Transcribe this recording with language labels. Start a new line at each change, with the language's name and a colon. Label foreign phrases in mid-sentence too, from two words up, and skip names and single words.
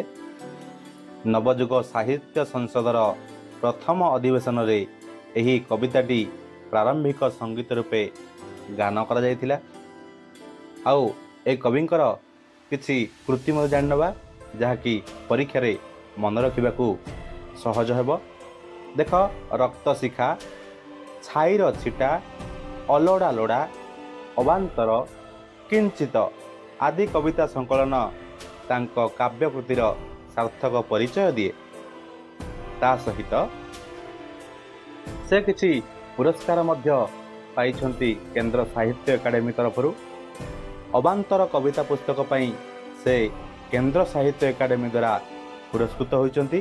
Odia: ନବଯୁଗ ସାହିତ୍ୟ ସଂସଦର ପ୍ରଥମ ଅଧିବେଶନରେ ଏହି କବିତାଟି ପ୍ରାରମ୍ଭିକ ସଙ୍ଗୀତ ରୂପେ ଗାନ କରାଯାଇଥିଲା। ଆଉ ଏ କବିଙ୍କର କିଛି କୃତି ମଧ୍ୟ ଜାଣିନେବା ଯାହାକି ପରୀକ୍ଷାରେ ମନେ ରଖିବାକୁ ସହଜ ହେବ। ଦେଖ ରକ୍ତଶିଖା ଛାଇର ଛିଟା ଅଲୋଡ଼ା ଲୋଡ଼ା ଅବାନ୍ତର କିଞ୍ଚିତ ଆଦି କବିତା ସଂକଳନ ତାଙ୍କ କାବ୍ୟକୃତିର ସାର୍ଥକ ପରିଚୟ ଦିଏ। ତା ସହିତ ସେ କିଛି ପୁରସ୍କାର ମଧ୍ୟ ପାଇଛନ୍ତି କେନ୍ଦ୍ର ସାହିତ୍ୟ ଏକାଡେମୀ ତରଫରୁ। ଅବାନ୍ତର କବିତା ପୁସ୍ତକ ପାଇଁ ସେ କେନ୍ଦ୍ର ସାହିତ୍ୟ ଏକାଡେମୀ ଦ୍ୱାରା ପୁରସ୍କୃତ ହୋଇଛନ୍ତି।